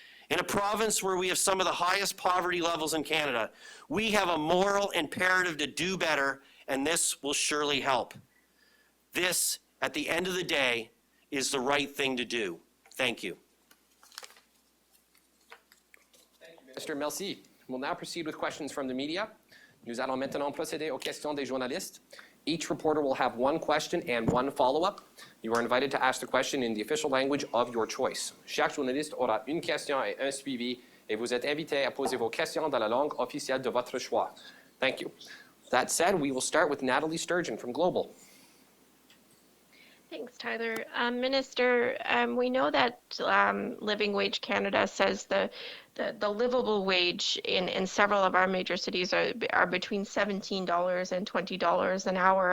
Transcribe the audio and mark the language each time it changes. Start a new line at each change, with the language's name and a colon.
English: In a province where we have some of the highest poverty levels in Canada, we have a moral imperative to do better, and this will surely help. This, at the end of the day, is the right thing to do. Thank you. Thank you, Minister. Merci. We'll now proceed with questions from the media.
French: Nous allons maintenant procéder aux questions des journalistes.
English: Each reporter will have one question and one follow-up. You are invited to ask the question in the official language of your choice.
French: Chaque journaliste aura une question et un suivi, et vous êtes invité à poser vos questions dans la langue officielle de votre choix.
English: Thank you. That said, we will start with Natalie Sturgeon from Global. Thanks, Tyler. Minister, we know that Living Wage Canada says the livable wage in several of our major cities are between $17 and $20 an hour.